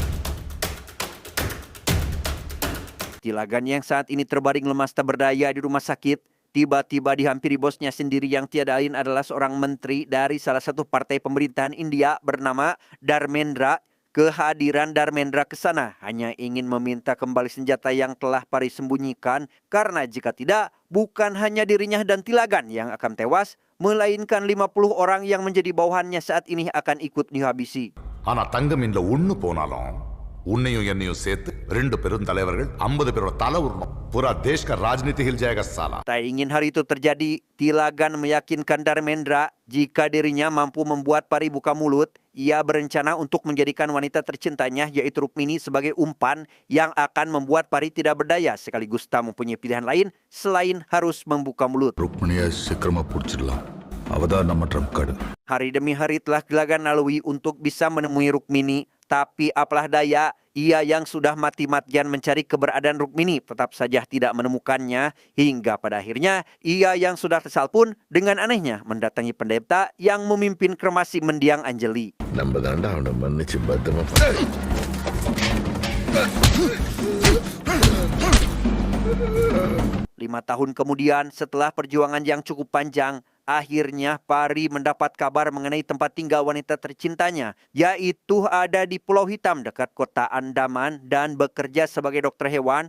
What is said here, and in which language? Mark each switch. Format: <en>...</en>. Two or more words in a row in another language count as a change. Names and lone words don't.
<id>Tilagan yang saat ini terbaring lemas tak berdaya di rumah sakit, tiba-tiba dihampiri bosnya sendiri yang tiada lain adalah seorang menteri dari salah satu partai pemerintahan India bernama Dharmendra. Kehadiran Dharmendra ke sana hanya ingin meminta kembali senjata yang telah Pari sembunyikan, karena jika tidak, bukan hanya dirinya dan Tilagan yang akan tewas, melainkan 50 orang yang menjadi bawahannya saat ini akan ikut dihabisi.</id> <ta>ஆனா தங்கம் இந்த ஒண்ணு போனாலும் உன்னையும் என்னையும் சேர்த்து 2 பெருந்தலைவர்கள் 50 பேரோட தலை உருணும்.</ta> <hi>पूरा देश का राजनीति हिल जाएगा साला.</hi> <id>Tak ingin hari itu terjadi, Tilagan meyakinkan Dharmendra jika dirinya mampu membuat Pari buka mulut, ia berencana untuk menjadikan wanita tercintanya yaitu Rukmini sebagai umpan yang akan membuat Pari tidak berdaya sekaligus tak mempunyai pilihan lain selain harus membuka mulut.</id> <ta>ருக்மணியை சீக்கிரமா பிடிச்சிடலாம். அவதான் நம்ம</ta> <en>trump card.</en> <id>Hari demi hari telah Tilagan lalui untuk bisa menemui Rukmini, tapi apalah daya, ia yang sudah mati-matian mencari keberadaan Rukmini tetap saja tidak menemukannya, hingga pada akhirnya ia yang sudah kesal pun dengan anehnya mendatangi pendeta yang memimpin kremasi mendiang Anjali.</id> <ta>நம்ம தாண்டா அவனை மன்னிச்சு பத்திரமா</ta> <id>5 tahun kemudian, setelah perjuangan yang cukup panjang, akhirnya Pari mendapat kabar mengenai tempat tinggal wanita tercintanya, yaitu ada di Pulau Hitam dekat kota Andaman dan bekerja sebagai dokter hewan.</id>